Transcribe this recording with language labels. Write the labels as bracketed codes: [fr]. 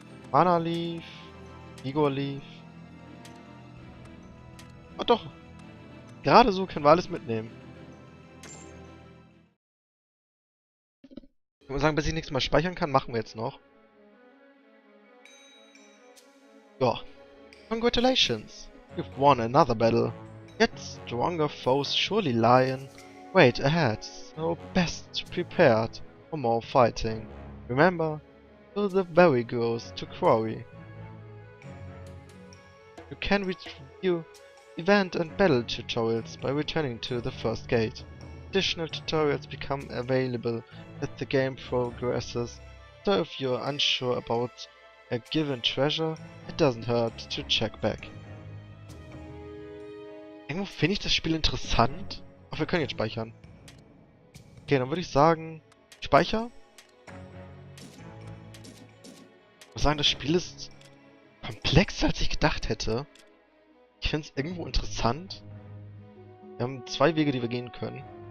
[en] Mana Leaf. Igor Leaf. [de] Oh doch. Gerade so können wir alles mitnehmen. Ich muss sagen, bis ich nichts mehr speichern kann, machen wir jetzt noch. [en] Ja. Congratulations. You've won another battle. Yet stronger foes surely lie in wait ahead. So best prepared for more fighting. Remember, to the very goes to quarry. You can review event and battle tutorials by returning to the first gate. Additional tutorials become available as the game progresses, so if you're unsure about a given treasure, it doesn't hurt to check back. [de] Irgendwo finde ich das Spiel interessant. Ach, wir können jetzt speichern. Okay, dann würde ich sagen, Speicher. Ich muss sagen, das Spiel ist komplexer, als ich gedacht hätte. Ich finde es irgendwo interessant. Wir haben zwei Wege, die wir gehen können.